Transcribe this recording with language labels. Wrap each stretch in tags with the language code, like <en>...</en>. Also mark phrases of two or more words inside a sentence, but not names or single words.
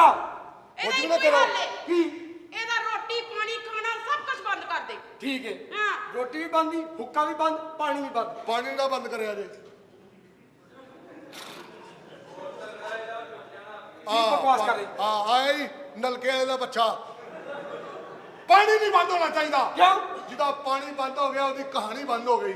<pa>ਕੁਝ ਵੀ ਨਾ ਕਰੋ की ਇਹਦਾ ਰੋਟੀ ਪਾਣੀ ਖਾਣਾ ਸਭ ਕੁਝ ਬੰਦ ਕਰ ਦੇ</pa> <hi>ठीक है</hi> <pa>ਹਾਂ</pa> <hi>रोटी भी बंद हुक्का भी बंद पानी भी बंद</hi> <pa>ਪਾਣੀ ਨਾ ਬੰਦ ਕਰਿਆ ਜੇ ਕੀ ਬਕਵਾਸ ਕਰ ਰਹੀ ਹਾਂ ਆਈ ਨਲਕੇ ਦਾ ਬੱਚਾ ਪਾਣੀ ਨਹੀਂ ਬੰਦ ਹੋਣਾ ਚਾਹੀਦਾ</pa> <hi>क्यों</hi> <pa>ਜਿਹਦਾ ਪਾਣੀ ਬੰਦ ਹੋ ਗਿਆ ਉਹਦੀ ਕਹਾਣੀ ਬੰਦ ਹੋ ਗਈ</pa>